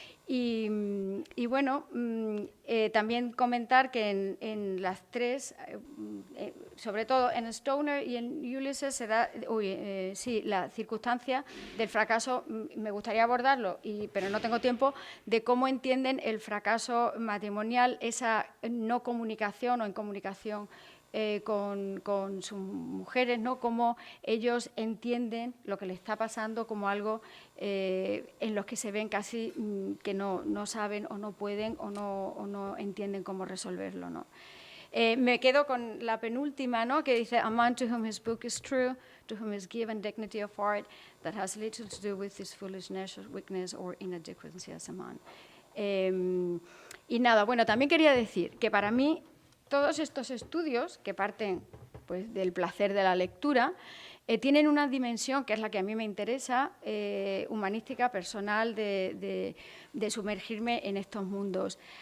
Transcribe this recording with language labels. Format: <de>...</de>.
<es>Y bueno, también comentar que en las 3, sobre todo en Stoner y en Ulysses, se da, la circunstancia del fracaso, me gustaría abordarlo, pero no tengo tiempo, de cómo entienden el fracaso matrimonial, esa no comunicación o incomunicación con sus mujeres, ¿no? Cómo ellos entienden lo que les está pasando como algo en los que se ven casi que no saben o no pueden o no entienden cómo resolverlo, ¿no? Me quedo con la penúltima, ¿no?, que dice:</es> <en>"A man to whom his book is true, to whom is given dignity of art, that has little to do with his foolishness, weakness or inadequacy as a man".</en> <es>Y nada, bueno, también quería decir que para mí todos estos estudios, que parten pues del placer de la lectura, tienen una dimensión que es la que a mí me interesa, humanística, personal, de sumergirme en estos mundos.</es>